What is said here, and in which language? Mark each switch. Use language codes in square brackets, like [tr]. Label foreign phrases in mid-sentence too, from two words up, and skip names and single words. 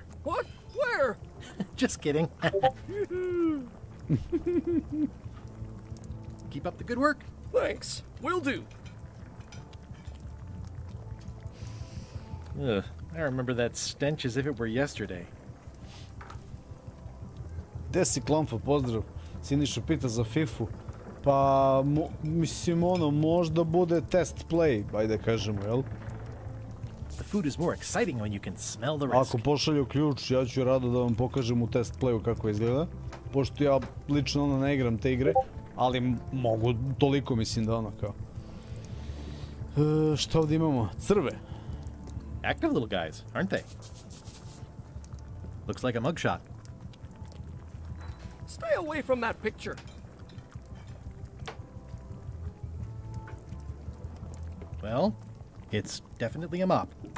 [en] What? Where? Just kidding. Keep up the good work. Thanks. Will do. Ugh, I remember that stench as if it were yesterday. [sr] Gde si Klamfa, pozdrav. Siniša pita za Fifu. Pa, mislim, ono, možda bude [en] test play, [sr] ajde kažemo, jel? [en] The food is more exciting when you can smell the risk. [sr] Ako pošalju ključ, ja ću rado da vam pokažem u [en] test playu [sr] kako izgleda. Pošto ja lično ono ne igram te igre, ali mogu toliko, mislim da ono kao. Šta ovdje imamo? Crve. [en] Active little guys, aren't they? Looks like a mugshot. Stay away from that picture. Well, it's definitely a mop.